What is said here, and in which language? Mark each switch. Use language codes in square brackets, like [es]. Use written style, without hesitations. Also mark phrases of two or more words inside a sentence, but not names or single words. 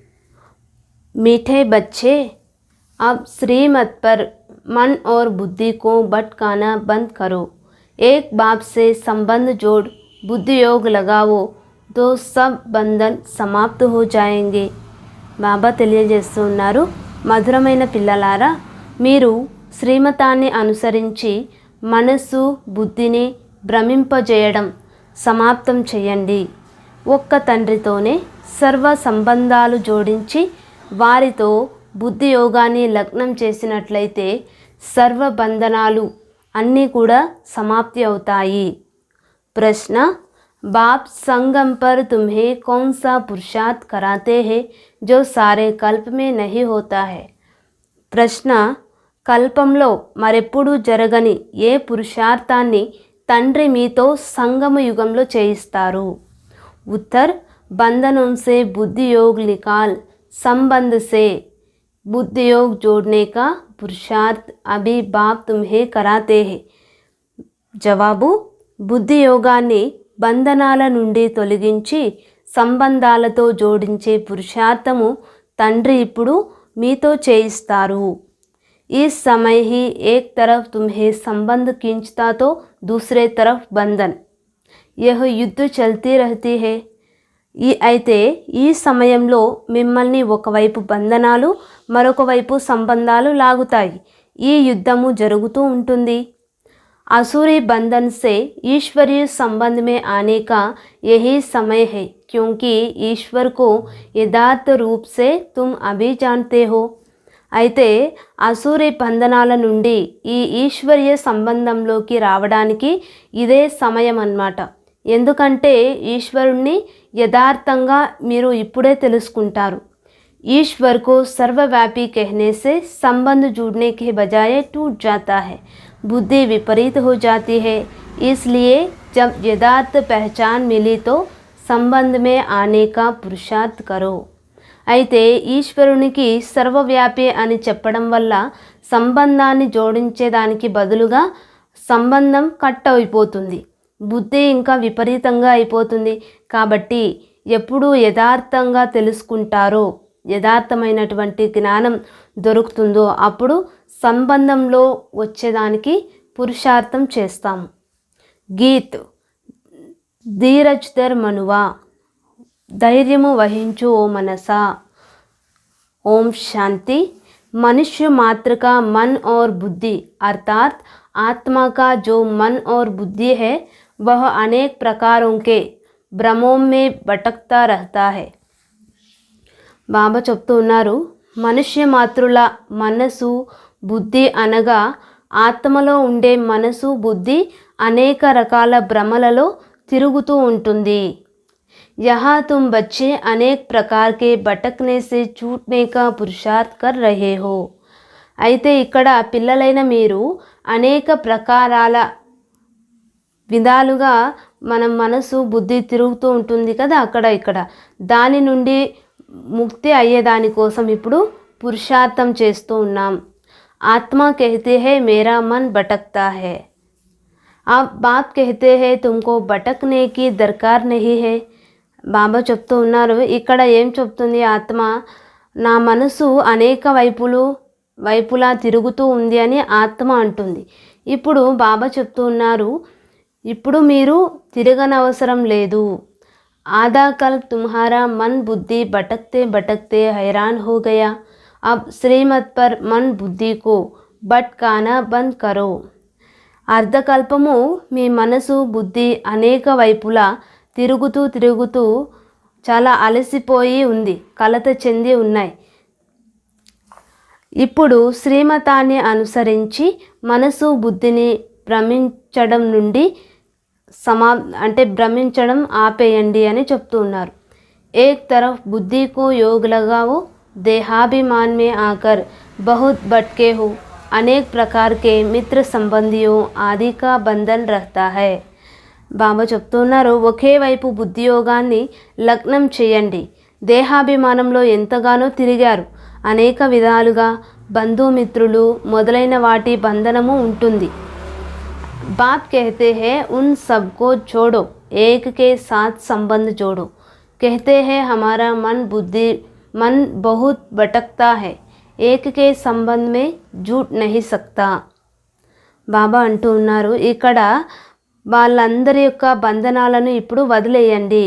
[hi] मीठे बच्चे, अब श्रीमत पर मन और बुद्धि को भटकाना बंद करो। एक बाप से संबंध जोड़ बुद्धि योग लगाओ तो सब बंधन समाप्त हो जाएंगे। [te] బాబా తెలియజేస్తున్నారు, మధురమైన పిల్లలారా, మీరు శ్రీమతాన్ని అనుసరించి మనసు బుద్ధిని భ్రమింపజేయడం సమాప్తం చేయండి. ఒక్క తండ్రితోనే సర్వ సంబంధాలు జోడించి వారితో బుద్ధి యోగాన్ని లగ్నం చేసినట్లయితే సర్వ బంధనాలు అన్నీ కూడా సమాప్తి అవుతాయి. [hi] ప్రశ్న, बाप संगम पर तुम्हें कौन सा पुरुषार्थ कराते हैं जो सारे कल्प में नहीं होता है? [te] ప్రశ్న, కల్పంలో మరెప్పుడూ జరగని ఏ పురుషార్థాన్ని తండ్రి మీతో సంగమ యుగంలో చేయిస్తారు? [hi] ఉత్తర్, बंधनों से बुद्धि योग निकाल, संबंध से बुद्धि योग जोड़ने का पुरुषार्थ अभी बाप तुम्हें कराते हैं. [te] జవాబు, బుద్ధి యోగాన్ని బంధనాల నుండి తొలగించి సంబంధాలతో జోడించే పురుషార్థము తండ్రి ఇప్పుడు మీతో చేయిస్తారు. [hi] इस समय ही एक तरफ तुम्हें संबंध खींचता तो दूसरे तरफ बंधन, यह युद्ध चलती रहती है. [te] అయితే ఈ సమయంలో మిమ్మల్ని ఒకవైపు బంధనాలు మరొక వైపు సంబంధాలు లాగుతాయి. ఈ యుద్ధము జరుగుతూ ఉంటుంది. [hi] असुरी बंधन से ईश्वरीय संबंध में आने का यही समय है, क्योंकि ईश्वर को यथार्थ रूप से तुम अभी जानते हो. [te] అయితే అసూరి బంధనాల నుండి ఈ ఈశ్వరీయ సంబంధంలోకి రావడానికి ఇదే సమయం అన్నమాట. ఎందుకంటే ఈశ్వరుణ్ణి యథార్థంగా మీరు ఇప్పుడే తెలుసుకుంటారు. [hi] ईश्वर को सर्वव्यापी कहने से संबंध जुड़ने के बजाय टूट जाता है, बुद्धि विपरीत हो जाती है। इसलिए जब यथार्थ पहचान मिली तो संबंध में आने का पुरुषार्थ करो. [te] అయితే ఈశ్వరునికి సర్వవ్యాపి అని చెప్పడం వల్ల సంబంధాన్ని జోడించేదానికి బదులుగా సంబంధం కట్ అయిపోతుంది, బుద్ధి ఇంకా విపరీతంగా అయిపోతుంది. కాబట్టి ఎప్పుడు యథార్థంగా తెలుసుకుంటారో, యథార్థమైనటువంటి జ్ఞానం దొరుకుతుందో అప్పుడు సంబంధంలో వచ్చేదానికి పురుషార్థం చేస్తాము. [hi] गीत धीरज धर मनुवा, [te] ధైర్యము వహించు ఓ మనసా. [hi] ओम शांति. मनुष्य मात्र का मन और बुद्धि अर्थात आत्मा का जो मन और बुद्धि है वह अनेक प्रकारों के भ्रमों में भटकता रहता है. [te] బాబా చెప్తూ ఉన్నారు, మనుష్య మాతృల మనసు బుద్ధి అనగా ఆత్మలో ఉండే మనసు బుద్ధి అనేక రకాల భ్రమలలో తిరుగుతూ ఉంటుంది. [hi] यहाँ तुम बच्चे अनेक प्रकार के भटकने से छूटने का पुरुषार्थ कर रहे हो. [te] అయితే ఇక్కడ పిల్లలైన మీరు అనేక ప్రకారాల విధాలుగా మన మనసు బుద్ధి తిరుగుతూ ఉంటుంది కదా, అక్కడ ఇక్కడ దాని నుండి ముక్తి అయ్యేదాని కోసం ఇప్పుడు పురుషార్థం చేస్తూ ఉన్నాం. [hi] ఆత్మ कहते हैं मेरा मन भटकता है, आप बाप कहते हैं तुमको भटकने की दरकार नहीं है. [te] బాబా చెప్తూ ఉన్నారు, ఇక్కడ ఏం చెప్తుంది ఆత్మ, నా మనసు అనేక వైపులా తిరుగుతూ ఉంది అని ఆత్మ అంటుంది. ఇప్పుడు బాబా చెప్తూ ఉన్నారు, ఇప్పుడు మీరు తిరగనవసరం లేదు. [hi] आधा कल तुम्हारा मन बुद्धि भटकते भटकते हैरान हो गया, अब श्रीमत पर मन बुद्धि को भटकाना बंद करो. [te] అర్ధకల్పము మీ మనసు బుద్ధి అనేక వైపులా తిరుగుతూ చాలా అలసిపోయి ఉంది, కలత చెంది ఉన్నాయి. ఇప్పుడు శ్రీమతాన్ని అనుసరించి మనసు బుద్ధిని భ్రమించడం నుండి భ్రమించడం ఆపేయండి అని చెప్తూ ఉన్నారు. [hi] एक तरफ बुद्धि को योग लगाओ, देहाभिमान में आकर बहुत भटके हो, अनेक प्रकार के मित्र संबंधियों आदि का बंधन रहता है. [te] బాబా చెప్తున్నారు, ఒకే వైపు బుద్ధి యోగాన్ని లగ్నం చేయండి. దేహాభిమానంలో ఎంతగానో తిరిగారు, అనేక విధాలుగా బంధుమిత్రులు మొదలైన వాటి బంధనము ఉంటుంది. [hi] बाप कहते हैं उन सबको छोड़ो, एक के साथ संबंध जोड़ो. कहते हैं हमारा मन बहुत भटकता है, एक के संबंध में जुट नहीं सकता. [te] బాబా అంటూ ఉన్నారు, ఇక్కడ వాళ్ళందరి యొక్క బంధనాలను ఇప్పుడు వదిలేయండి.